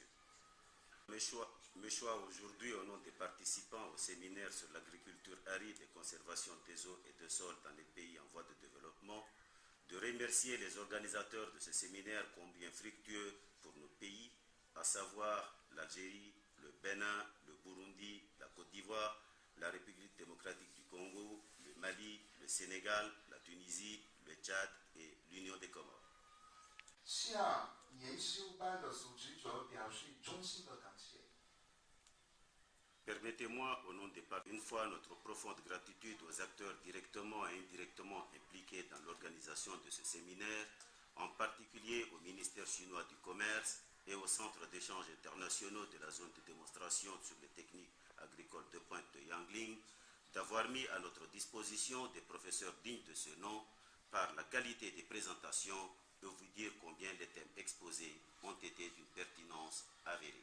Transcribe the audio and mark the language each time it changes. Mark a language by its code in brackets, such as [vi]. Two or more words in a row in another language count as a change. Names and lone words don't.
[fr] Mes choix aujourd'hui au nom des participants au séminaire sur l'agriculture aride et conservation des eaux et des sols dans les pays en voie de développement, de remercier les organisateurs de ce séminaire combien fructueux pour nos pays, à savoir l'Algérie, le Bénin, le Burundi, la Côte d'Ivoire, la République démocratique du Congo, le Mali, le Sénégal, la Tunisie, le Tchad et l'Union des Comores. [zh] 向研修班的组织者表示衷心的感谢。 [fr] Permettez-moi, au nom des partenaires, une fois notre profonde gratitude aux acteurs directement et indirectement impliqués dans l'organisation de ce séminaire, en particulier au ministère chinois du Commerce et au Centre d'échanges internationaux de la zone de démonstration sur les techniques agricoles de pointe de Yangling, d'avoir mis à notre disposition des professeurs dignes de ce nom par la qualité des présentations et vous dire combien les thèmes exposés ont été d'une pertinence avérée.